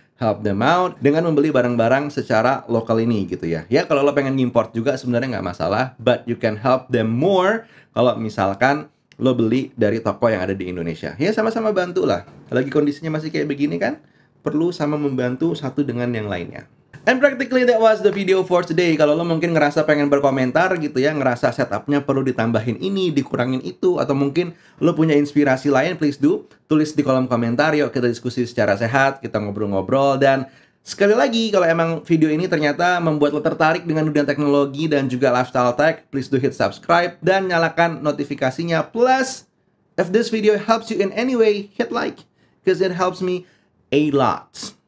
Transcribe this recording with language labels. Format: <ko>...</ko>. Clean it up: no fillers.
<en>Help them out</en> <id>dengan membeli barang-barang secara lokal ini gitu ya. Ya kalau lo pengen ngimport juga sebenarnya nggak masalah,</id> <en>but you can help them more</en> <id>kalau misalkan lo beli dari toko yang ada di Indonesia. Ya sama-sama bantu lah. Lagi kondisinya masih kayak begini kan, perlu sama membantu satu dengan yang lainnya.</id> <en>And practically that was the video for today.</en> <id>Kalau lo mungkin ngerasa pengen berkomentar gitu ya, ngerasa setupnya perlu ditambahin ini, dikurangin itu, atau mungkin lo punya inspirasi lain,</id> <en>please do.</en> <id>Tulis di kolom komentar, yuk kita diskusi secara sehat, kita ngobrol-ngobrol. Dan sekali lagi, kalau emang video ini ternyata membuat lo tertarik dengan dunia teknologi dan juga lifestyle tech,</id> <en>please do hit subscribe</en> <id>dan nyalakan notifikasinya.</id> <en>Plus, if this video helps you in any way, hit like, because it helps me a lot.</en>